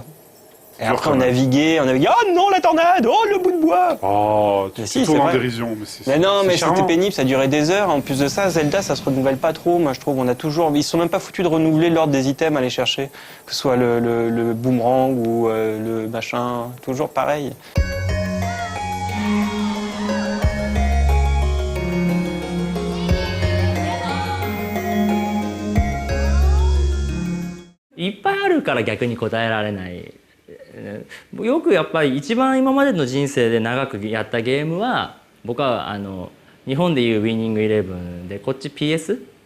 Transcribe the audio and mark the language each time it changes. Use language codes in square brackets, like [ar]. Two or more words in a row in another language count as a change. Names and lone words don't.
[fr] Et après on naviguait, oh non la tornade, oh le bout de bois. Oh, tu si, es c'est en vrai. dérision. Mais non, mais charmant. c'était pénible, ça durait des heures. En plus de ça, Zelda, ça se renouvelle pas trop. Moi, je trouve, on a toujours, ils sont même pas foutus de renouveler l'ordre des items à aller chercher, que ce soit le boomerang ou le machin, toujours pareil. [ja] いっぱいあるから逆に答えられない。よくやっぱり一番今までの人生で長くやったゲームは僕は日本でいうウィニングイレブンでこっち PS?